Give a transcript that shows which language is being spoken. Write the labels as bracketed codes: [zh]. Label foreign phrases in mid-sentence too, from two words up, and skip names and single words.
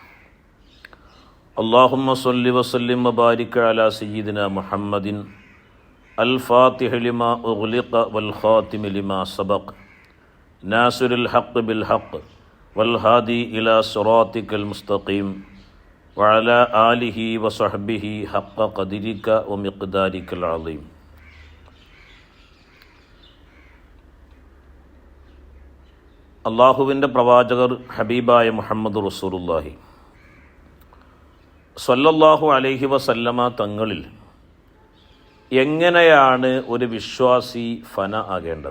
[ar] اللهم صل وسلم وبارك على سيدنا محمد الفاتح لما أغلق والخاتم لما سبق ناصر الحق بالحق والهادي إلى صراطك المستقيم وعلى آله وصحبه حق قدرك ومقدارك العظيم. [ml] അള്ളാഹുവിൻ്റെ പ്രവാചകർ ഹബീബായ മുഹമ്മദ് [ar] رسول الله صلى الله عليه وسلم [ml] തങ്ങളിൽ എങ്ങനെയാണ് ഒരു വിശ്വാസി ഫന ആകേണ്ടത്?